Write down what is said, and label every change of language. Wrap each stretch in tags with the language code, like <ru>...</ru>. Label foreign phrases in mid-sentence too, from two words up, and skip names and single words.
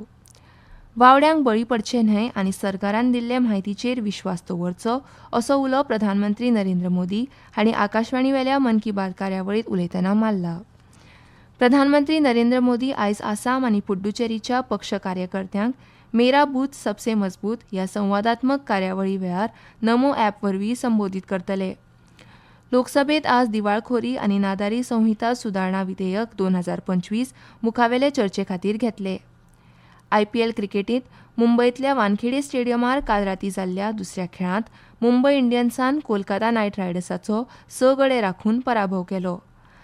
<kok>वावड्यांक बळी पडचे न्हय आनी सरकारान दिल्ले म्हायतीचेर विश्वास दवरचो असो उलो प्रधानमंत्री नरेंद्र मोदी हांणी आकाशवाणीवेल्या मन की बात कार्यावळींत उलयतना मारला. प्रधानमंत्री नरेंद्र मोदी आयज आसाम आनी पुड्डुचेरीच्या पक्ष कार्यकर्त्यांक मेरा बूथ सबसे मजबूत ह्या संवादात्मक कार्यावळी वेळार नमो ॲप वरवीं संबोधीत करतले. लोकसभेत आज दिवाळखोरी आनी नादारी संहिता सुदारणा विधेयक 2025 मुखावेले चर्चे खातीर घेतले. IPL क्रिकेटींत मुंबयतल्या वानखेडे स्टेडियमार काल रातीं जाल्ल्या दुसऱ्या खेळांत मुंबय इंडियन्सान कोलकाता नायट रायडर्साचो 6 गडे राखून पराभव केलो.</kok>